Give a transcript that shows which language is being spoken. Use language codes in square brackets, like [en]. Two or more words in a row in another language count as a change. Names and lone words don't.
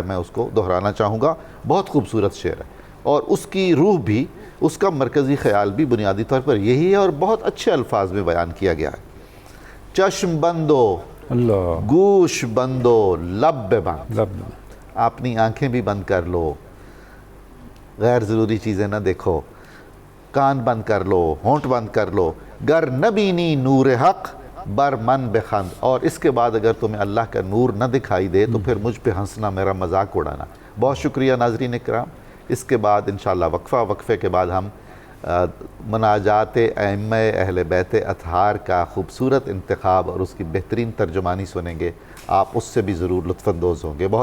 [ur] میں اس کو دہرانا چاہوں گا، بہت خوبصورت شعر ہے اور اس کی روح بھی، اس کا مرکزی خیال بھی بنیادی طور پر یہی ہے اور بہت اچھے الفاظ میں بیان کیا گیا ہے۔ [fa] چشم بندو [ur] اللہ، [fa] گوش بندو لب بند، [ur] لب، اپنی آنکھیں بھی بند کر لو، غیر ضروری چیزیں نہ دیکھو، کان بند کر لو، ہونٹ بند کر لو، [fa] گر نبینی نور حق بر من بخند، [ur] اور اس کے بعد اگر تمہیں اللہ کا نور نہ دکھائی دے تو پھر مجھ پہ ہنسنا، میرا مذاق اڑانا۔ بہت شکریہ ناظرین اکرام، اس کے بعد انشاءاللہ وقفے کے بعد ہم مناجات ائمہ اہل بیت اطہار کا خوبصورت انتخاب اور اس کی بہترین ترجمانی سنیں گے، آپ اس سے بھی ضرور لطف اندوز ہوں گے۔